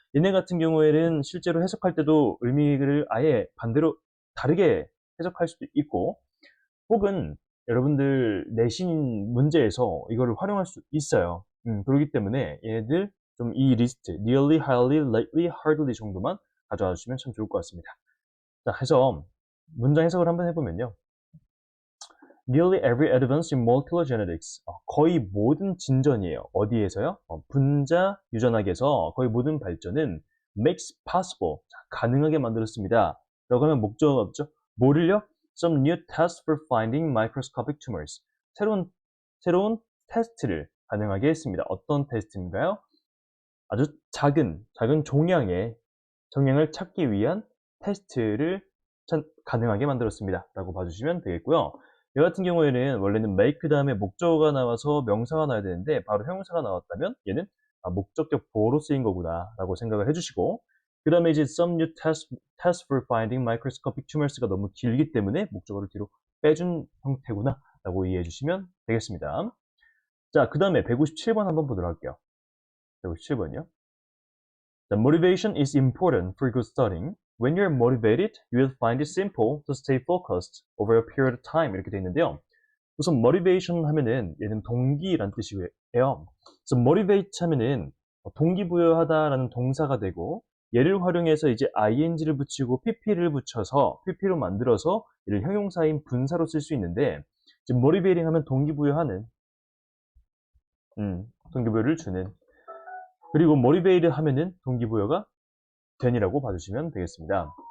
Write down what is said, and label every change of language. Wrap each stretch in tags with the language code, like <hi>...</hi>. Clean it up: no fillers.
<ko>얘네 같은 경우에는 실제로 해석할 때도 의미를 아예 반대로 다르게 해석할 수도 있고 혹은 여러분들 내신 문제에서 이거를 활용할 수 있어요. 그렇기 때문에 얘네들 좀 이 리스트,</ko> <en>nearly, highly, likely, hardly</en> <ko>정도만 가져와 주시면 참 좋을 것 같습니다. 자, 해서 문장 해석을 한번 해보면요.</ko> <en>Nearly every advance in molecular genetics.</en> <ko>거의 모든 진전이에요. 어디에서요? 분자 유전학에서 거의 모든 발전은</ko> <en>makes possible.</en> <ko>자, 가능하게 만들었습니다. 라고 하면 목적어가 없죠? 뭐를요?</ko> <en>Some new tests for finding microscopic tumors.</en> <ko>새로운 테스트를 가능하게 했습니다. 어떤 테스트인가요? 아주 작은 종양의 정량을 찾기 위한 테스트를 가능하게 만들었습니다. 라고 봐주시면 되겠고요. 이 같은 경우에는 원래는 make 다음에 목적어가 나와서 명사가 나와야 되는데 바로 형용사가 나왔다면 얘는 목적격 보호로 쓰인 거구나 라고 생각을 해주시고, 그 다음에 이제</ko> <en>some new test for finding microscopic tumors</en> <ko>가 너무 길기 때문에 목적어를 뒤로 빼준 형태구나 라고 이해해 주시면 되겠습니다. 자, 그 다음에 157번 한번 보도록 할게요. 157번이요.</ko> <en>The motivation is important for good studying. When you're motivated, you will find it simple to stay focused over a period of time.</en> <ko>이렇게 되어 있는데요. 우선 motivation 하면은 얘는 동기란 뜻이고요. 그래서 motivate 하면은 동기부여하다라는 동사가 되고, 얘를 활용해서 이제 ing를 붙이고 pp를 붙여서 pp로 만들어서 얘를 형용사인 분사로 쓸 수 있는데, 이제 motivating 하면 동기부여하는, 동기부여를 주는, 그리고 motivate 하면은 동기부여가 된이라고 봐주시면 되겠습니다.</ko>